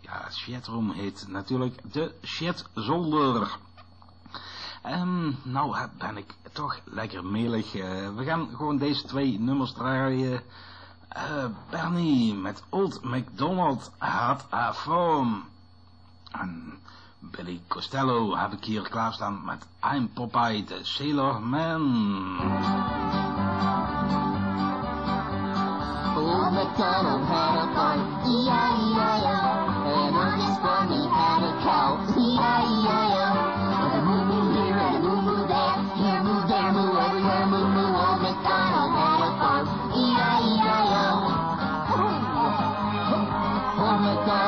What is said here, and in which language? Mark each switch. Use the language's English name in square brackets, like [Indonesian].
[Dutch] Chatroom heet natuurlijk de chatzolder. Nou ben ik toch lekker melig. We gaan gewoon deze twee nummers draaien. Bernie met Old MacDonald had a farm. En Billy Costello heb ik hier klaarstaan met I'm Popeye the Sailor Man. [English] Old MacDonald had a farm, E-I-E-I-O. And on his farm he had a cow, E-I-E-I-O. Moo moo here and moo moo there. Here moo there moo everywhere moo moo. Old MacDonald had a farm, E-I-E-I-O. Old MacDonald